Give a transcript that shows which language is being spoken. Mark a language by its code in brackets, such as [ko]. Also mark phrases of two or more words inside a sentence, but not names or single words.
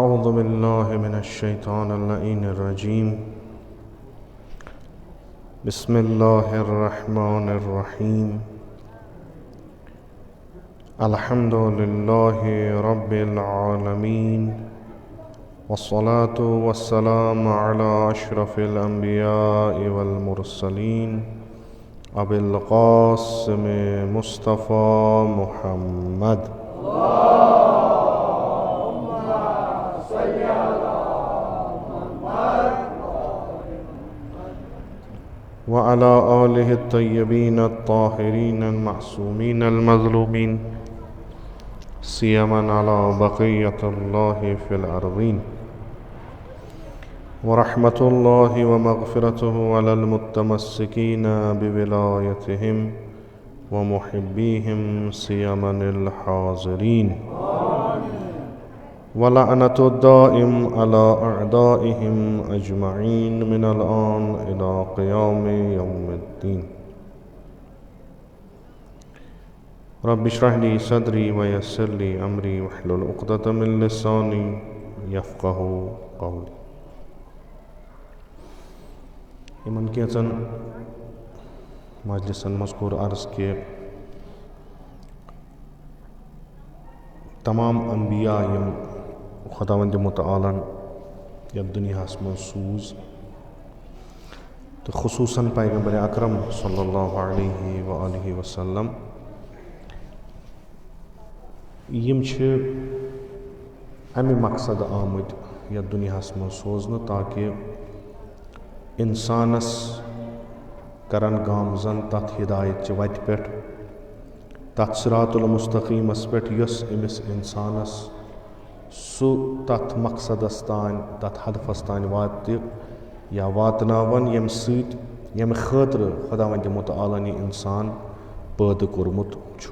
[ar] باللہ من الشیطان اللعین الرجیم بسم اللہ الرحمن الرحیم الحمد للہ رب العالمین والصلاة والسلام علی اشرف الانبیاء والمرسلین ابی القاسم مصطفیٰ محمد وعلى آلہ الطیبین الطاہرین المعصومین المظلومین سیما علی بقیۃ اللہ فی الارضین ورحمۃ اللہ ومغفرتہ علی المتمسکین بولایتہم ومحبیہم سیما الحاضرین ولعنۃ الدائم علی اعدائہم اجمعین من الآن الی قیام یوم الدین رب اشرح لی صدری ویسر لی امری واحلل عقدۃ من لسانی یفقہوا قولی. [ks] یمن کینژن مجلسن مذکور عرض کہ تمام انبیاء یم خداوند متعالن یتھ دنیاہس من سوز تو خصوصاً پیغمبر اکرم [ar] صلی اللہ علیہ وآلہ وسلم [ks] یم چھ امہ مقصد آمت یتھ دنیاہس من سوزنہ تاکہ انسانس کرن گامزن تتھ ہدایت چہ وتہ پٮ۪ٹھ تتھ صراط المستقیمس پٮ۪ٹھ یس أمس انسانس سُہ تتھ مقصدس تان تتھ ہدفس تان واتہِ یا واتناون ییٚمہِ سۭتۍ ییٚمہِ خٲطرٕ خداوندِ متعالن یہِ انسان پٲدٕ کوٚرمُت چھُ